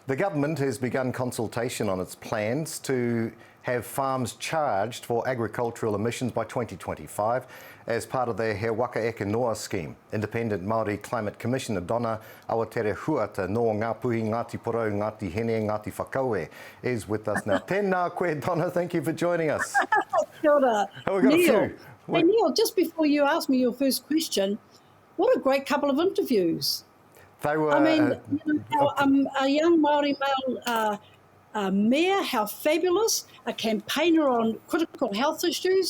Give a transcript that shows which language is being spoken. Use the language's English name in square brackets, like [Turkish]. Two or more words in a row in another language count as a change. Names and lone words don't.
[English] The government has begun consultation on its plans to have farms charged for agricultural emissions by 2025 as part of the He Waka Eke Noa scheme. Independent Māori Climate Commissioner Donna Awatere-Huata no Ngāpuhi, Ngāti Porou Ngāpuhi, Ngāti Whakaue is with us now. [Māori] Tēnā koe, Donna, [English] thank you for joining us. [Māori] Kia ora. [English] Oh, we've got Neil. a few. Hey, Neil, just before you ask me your first question, what a great couple of interviews. They were, I mean, a young Māori male mayor, how fabulous, a campaigner on critical health issues.